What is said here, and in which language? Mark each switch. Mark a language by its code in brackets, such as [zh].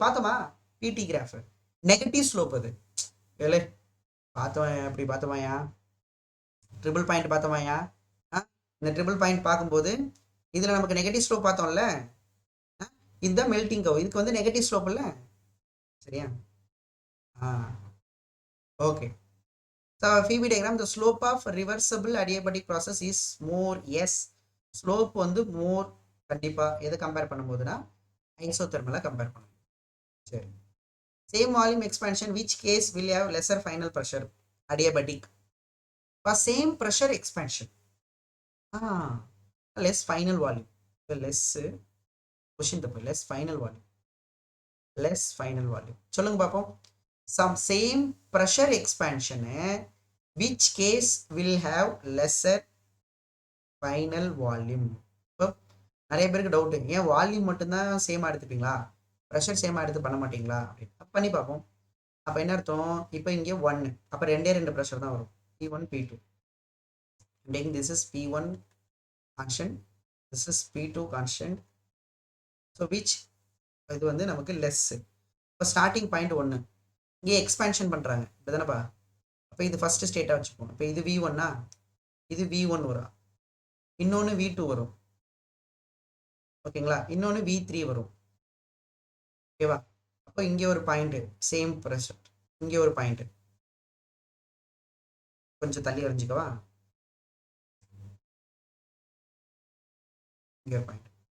[ta] பார்த்தோமா பிடி graph? Negative slope அது. ஏலே பார்த்தோம், அப்படி பார்த்தோமாயா? Triple point பார்த்தோமாயா? இந்த ட்ரிபிள் பாயிண்ட் பார்க்கும்போது இதில் நமக்கு நெகட்டிவ் ஸ்லோப் பார்த்தோம்ல, இதுதான் மெல்டிங் கர்வ். இதுக்கு வந்து நெகட்டிவ் ஸ்லோப் இல்லை, சரியா? Okay. [en] So PV diagram, the slope of reversible adiabatic process is more. Yes, slope வந்து more. [ta] கண்டிப்பா எதை கம்பேர் பண்ணும்போதுனா ஐசோதெர்மலை கம்பேர் பண்ணும். [en] சரி, same volume expansion, which case will have lesser final pressure? Adiabatic. Same pressure expansion, less final volume. less question [ta] தப்பு, [en] less final volume, less final volume. [ta] சொல்லுங்க பாப்போம். [en] Some same pressure expansion, which case will have lesser final volume. [ta] இப்போ நிறைய பேருக்கு doubt, ஏன் volume மட்டும்தான் சேமா எடுத்துப்பீங்களா, pressure சேமா எடுத்து பண்ண மாட்டீங்களா அப்படின்னு. பண்ணி பார்ப்போம். அப்போ என்ன அர்த்தம்? இப்போ இங்கே 1, அப்போ ரெண்டு ப்ரெஷர் தான் வரும், P1 P2. [en] this is P1 constant, this is P2 constant. [ta] So which இது வந்து நமக்கு லெஸ். இப்போ ஸ்டார்டிங் பாயிண்ட் 1, இங்கே எக்ஸ்பேன்ஷன் பண்ணுறாங்க இப்போ தானேப்பா. அப்போ இது ஃபர்ஸ்ட் ஸ்டேட்டாக வச்சுப்போம். இப்போ இது V1, இது V1 வரும், இன்னொன்று V2 வரும், ஓகேங்களா? இன்னொன்று V3 வரும், ஓகேவா? அப்போ இங்கே ஒரு பாயிண்ட் சேம் ப்ரெஷர், இங்கே ஒரு பாயிண்ட் கொஞ்சம் தள்ளி வரைஞ்சிக்கவா, இங்கே ஒரு பாயிண்ட்.